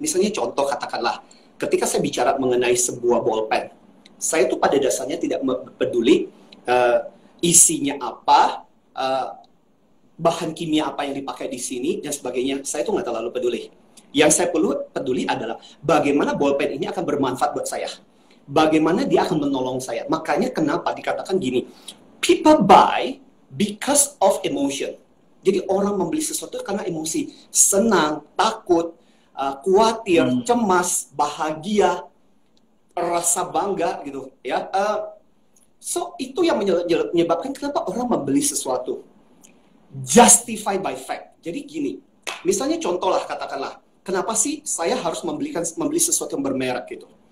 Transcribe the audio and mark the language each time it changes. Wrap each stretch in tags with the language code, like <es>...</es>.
<id>Misalnya contoh katakanlah, ketika saya bicara mengenai sebuah bolpen, saya itu pada dasarnya tidak peduli isinya apa, bahan kimia apa yang dipakai di sini, dan sebagainya. Saya itu nggak terlalu peduli. Yang saya peduli adalah bagaimana bolpen ini akan bermanfaat buat saya. Bagaimana dia akan menolong saya. Makanya kenapa dikatakan gini,</id> <en>people buy because of emotion.</en> <id>Jadi orang membeli sesuatu karena emosi. Senang, takut, khawatir, cemas, bahagia, rasa bangga gitu ya. So itu yang menyebabkan kenapa orang membeli sesuatu.</id> <en>Justify by fact.</en> <id>Jadi gini, misalnya contoh lah katakanlah, kenapa sih saya harus membeli sesuatu yang bermerek gitu?</id>